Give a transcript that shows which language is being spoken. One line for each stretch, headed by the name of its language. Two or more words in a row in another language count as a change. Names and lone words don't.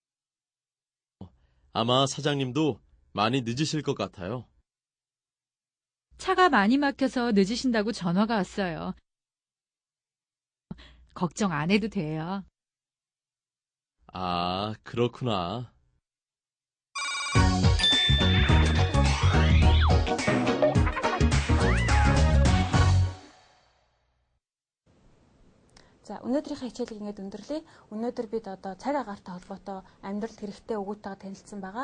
Korean: 아마 사장님도 많이 늦으실 것 같아요. 차가 많이 막혀서 늦으신다고 전화가 왔어요. 걱정 안 해도 돼요. 아, 그렇구나.
Mongolian: За, өнөөдрийнхээ хичээлийг ингээд өндөрлөе. Өнөөдөр бид одоо цаг агаартай холбоотой амьдралд хэрэгтэй өгүүлбэртэйгээ танилцсан байгаа.